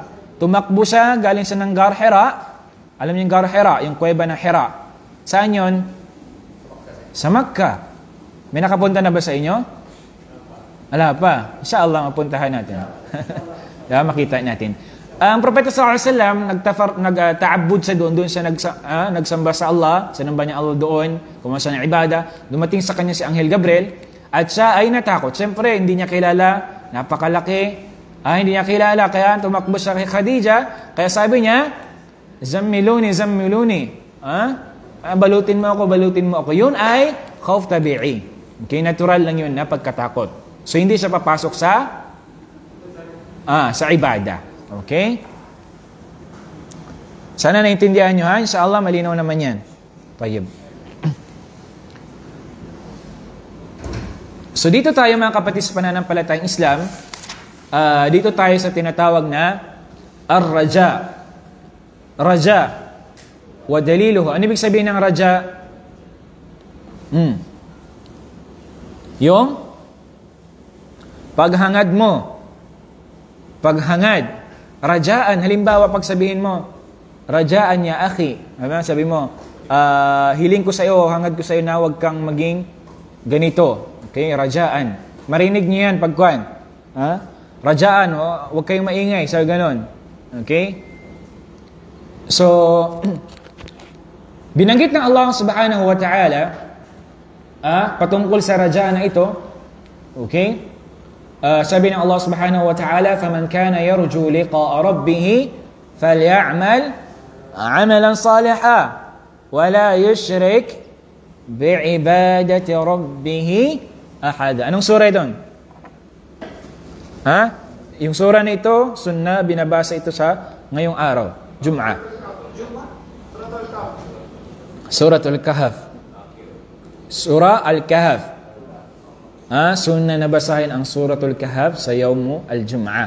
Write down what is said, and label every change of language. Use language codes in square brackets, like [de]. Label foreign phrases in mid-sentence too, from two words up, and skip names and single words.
[tl] Tumakbo siya, galing siya ng Gar Hira. Alam niyo yung Gar Hira, yung kuweba ng Hira. Saan yun? Sa Makkah. May nakapunta na ba sa inyo? Wala pa. Inshallah, mapuntahan natin. Diba? Makita natin. Ang Propeta [ar] صلى الله عليه وسلم [tl] nagtaabud siya doon. Doon siya nagsamba sa Allah. Sinamba niya Allah doon. Kumasa ng ibada. Dumating sa kanya si Anghel Gabriel. At siya ay natakot. Siyempre, hindi niya kilala. Napakalaki. Hindi niya kilala. Kaya tumakbo siya kay Khadija. Kaya sabi niya, [ar] زملوني زملوني. [tl] Balutin mo ako. Yun ay [ar] خوف طبيعي. [tl] Okay, natural lang yun na pagkatakot. So, hindi siya papasok sa ibada. Okay? Sana naintindihan nyo, ha? Inshallah, malinaw naman yan. Tayyib. So, dito tayo mga kapatid sa pananampalatayang Islam. Dito tayo sa tinatawag na ar-raja. [ar] رجاء ودليله. [tl] Ano ibig sabihin ng raja? Yung paghangad mo. Paghangad. Rajaan. Halimbawa, pag sabihin mo, [ar] رجاء يا أخي. [tl] Sabi mo, hiling ko sa iyo, hangad ko sa iyo na huwag kang maging ganito. Okay, rajaan. Marinig niyo yan pagkuhan. Rajaan, huwag kayong maingay. Sabi ganon. Okay? So, binanggit ng Allah [ar] سبحانه وتعالى [tl] patungkol sa rajaan na ito. Okay? Sabi ng Allah [ar] سبحانه وتعالى, فَمَنْ كَانَ يَرْجُو لِقَاءَ رَبِّهِ فَلْيَعْمَلْ عَمَلًا صَالِحًا وَلَا يُشْرِكْ بِعِبَادَةِ رَبِّهِ أَحَدًا. [tl] Anong surah ito? Yung surah na ito, sunnah, binabasa ito sa ngayong araw, Jum'ah. Surah Al-Kahf. Surah Al-Kahf. Sunnah na basahin ang Suratul Kahf sa [ar] يوم الجمعة.